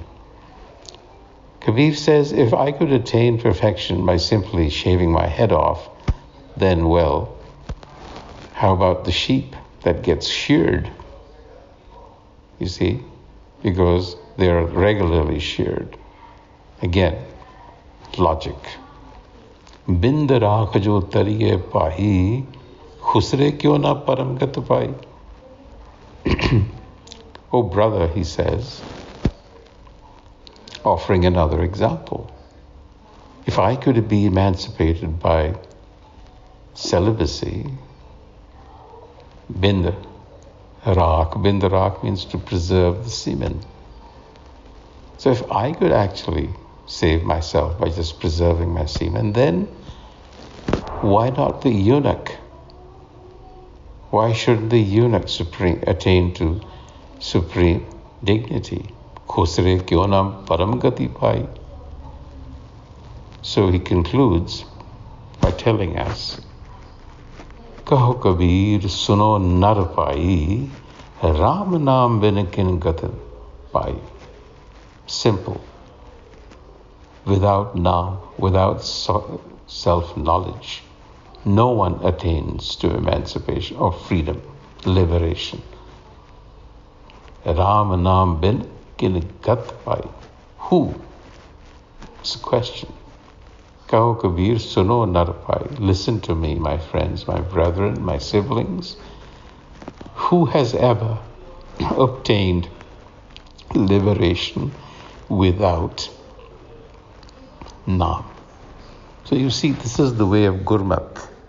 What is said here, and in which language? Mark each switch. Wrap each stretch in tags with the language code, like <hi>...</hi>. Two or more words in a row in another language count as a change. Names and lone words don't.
<en>Kabir says, if I could attain perfection by simply shaving my head off, then well, how about the sheep that gets sheared? You see, because they are regularly sheared. Again, logic.</en> <hi>बिंद राख जो तरिये पाहि, खुसरे क्यों न परम गत पाई.</hi> <en>Oh brother, he says, offering another example. If I could be emancipated by celibacy,</en> <hi>बिंद राख</hi> <en>means to preserve the semen. So if I could actually save myself by just preserving my semen. And then, why not the eunuch? Why shouldn't the eunuch attain to supreme dignity?</en> <hi>खुसरे क्यों न परम गति पाई.</hi> <en>So he concludes by telling us,</en> <hi>कहो कबीर सुनो नर पाई, राम नाम बिन किन गतन पाई.</hi> <en>Simple. Without naam, without self-knowledge, no one attains to emancipation or freedom, liberation.</en> <hi>राम नाम बिन किन गत पाई.</hi> <en>Who? It's a question.</en> <hi>कहो कबीर सुनो नर पाई.</hi> <en>Listen to me, my friends, my brethren, my siblings. Who has ever obtained liberation without naam? So you see, this is the way of Gurmat.</en>